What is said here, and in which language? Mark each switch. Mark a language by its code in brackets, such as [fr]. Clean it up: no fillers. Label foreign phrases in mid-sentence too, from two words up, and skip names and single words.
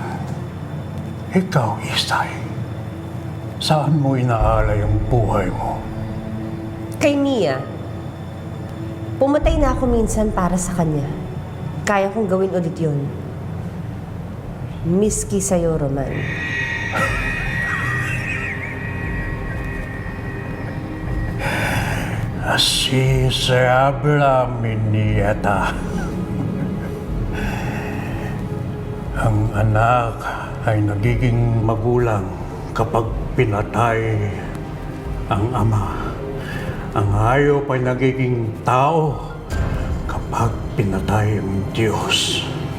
[tl] Ikaw, Isay, saan mo inaalay ang buhay mo? Kay Mia, pumatay na ako minsan para sa kanya. Kaya kong gawin ulit yun. Miski sa'yo, Roman. [es] Así se habla, mi nieta. [tl] Ang anak ay nagiging magulang kapag pinatay ang ama. Ang hayop ay nagiging tao kapag pinatay ang Diyos.